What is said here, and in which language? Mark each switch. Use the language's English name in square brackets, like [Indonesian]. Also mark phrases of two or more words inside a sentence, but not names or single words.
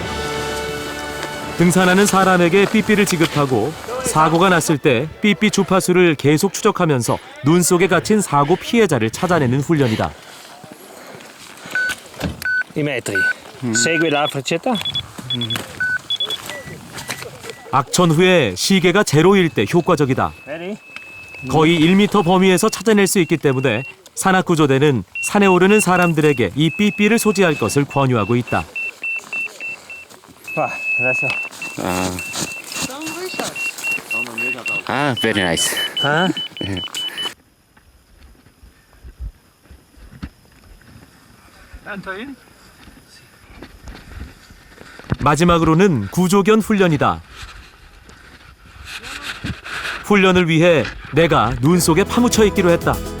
[Korean] 등산하는 사람에게 삐삐를 지급하고 사고가 났을 때 삐삐 주파수를 계속 추적하면서 눈 속에 갇힌 사고 피해자를 찾아내는 훈련이다. [Italian] I metri. Segui la freccetta. [Korean] 악천 후에 시계가 제로일 때 효과적이다. 거의 1m 범위에서 찾아낼 수 있기 때문에 산악구조대는 산에 오르는 사람들에게 이 삐삐를 소지할 것을 권유하고 있다. [English] Very nice. [Korean] 마지막으로는 구조견 훈련이다. 훈련을 위해 내가 눈 속에 파묻혀 있기로 했다.